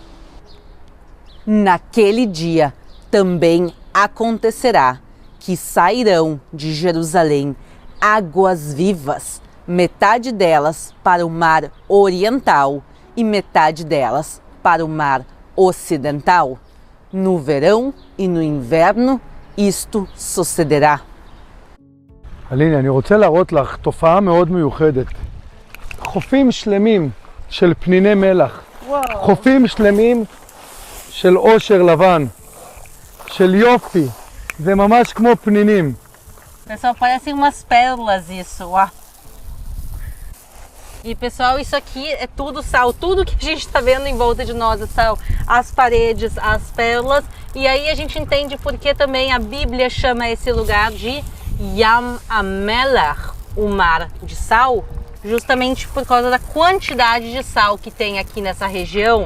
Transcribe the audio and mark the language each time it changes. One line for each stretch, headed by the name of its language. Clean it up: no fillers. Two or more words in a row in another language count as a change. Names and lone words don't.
Portuguese: Naquele dia também acontecerá que sairão de Jerusalém águas vivas, metade delas para o mar oriental e metade delas para o mar ocidental. No verão e no inverno isto sucederá.
Hebrew: אליני, אני רוצה להראות לך תופעה מאוד מיוחדת. חופים שלמים של פניני מלח. חופים שלמים של עושר לבן, של יופי. זה ממש כמו פנינים.
Portuguese: Pessoal, parecem umas pérolas isso, ó. E pessoal, isso aqui é tudo sal, tudo que a gente está vendo em volta de nós é sal, as paredes, as pérolas, e aí a gente entende porque também a Bíblia chama esse lugar de
Hebrew: ים המלח,
Portuguese: o mar de sal, justamente por causa da quantidade de sal que tem aqui nessa região.